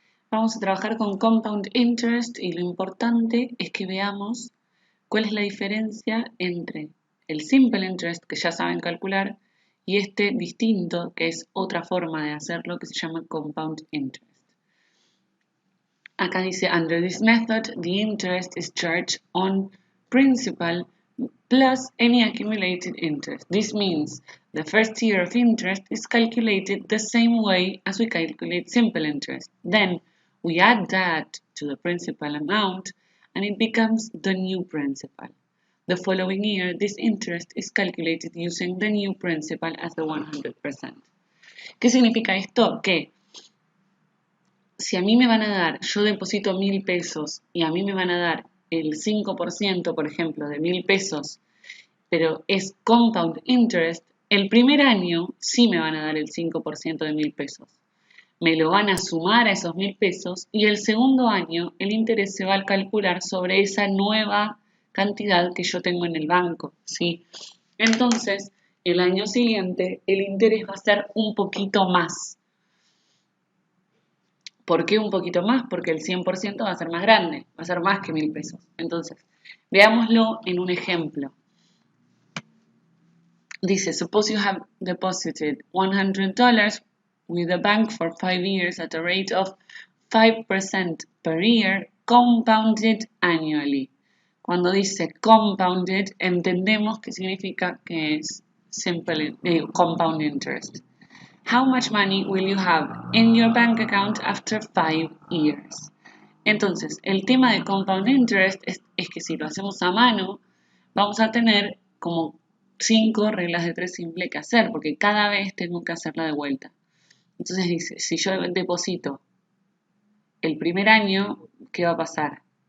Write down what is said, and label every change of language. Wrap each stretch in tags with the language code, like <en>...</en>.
<es>Vamos a trabajar con compound interest y lo importante es que veamos cuál es la diferencia entre el simple interest, que ya saben calcular, y este distinto, que es otra forma de hacerlo, que se llama compound interest. Acá dice,</es> <en>under this method, the interest is charged on principal plus any accumulated interest. This means the first year of interest is calculated the same way as we calculate simple interest. Then we add that to the principal amount and it becomes the new principal. The following year, this interest is calculated using the new principal as the 100%.</en> <es>¿Qué significa esto? Que si a mí me van a dar, yo deposito 1.000 pesos y a mí me van a dar el 5%, por ejemplo, de 1.000 pesos, pero es compound interest, el primer año sí me van a dar el 5% de 1.000 pesos. Me lo van a sumar a esos 1.000 pesos y el segundo año el interés se va a calcular sobre esa nueva cantidad que yo tengo en el banco, ¿sí? Entonces, el año siguiente el interés va a ser un poquito más. ¿Por qué un poquito más? Porque el 100% va a ser más grande, va a ser más que 1.000 pesos. Entonces, veámoslo en un ejemplo. Dice,</es> <en>suppose you have deposited $100 with the bank for 5 years at a rate of 5% per year, compounded annually.</en> <es>Cuando dice compounded, entendemos que significa que es simple compound interest.</es> <en>How much money will you have in your bank account after 5 years?</en> <es>Entonces, el tema de compound interest es que si lo hacemos a mano, vamos a tener como 5 reglas de 3 simple que hacer, porque cada vez tengo que hacerla de vuelta. Entonces dice, si yo deposito el primer año, ¿qué va a pasar?</es>